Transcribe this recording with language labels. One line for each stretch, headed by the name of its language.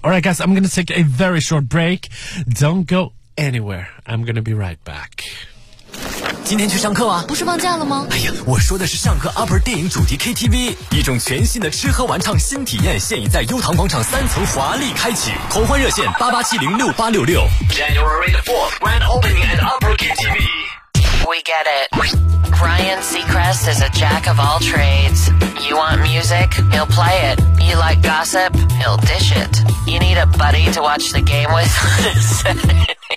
English: Alright guys, I'm gonna take a very short break. Don't go anywhere, I'm gonna be right back.
Chinese: 今天去上课啊？不是放假了吗？哎呀，我说的是上课 UPPER 电影主题 KTV， 一种全新的吃喝玩唱新体验，现已在优唐广场三层华丽开启，狂欢热线88706866。
English: January the 4th grand opening at UPPER KTV. We get it. Ryan Seacrest is a jack of all trades. You want music? He'll play it. You like gossip? He'll dish it. You need a buddy to watch the game with?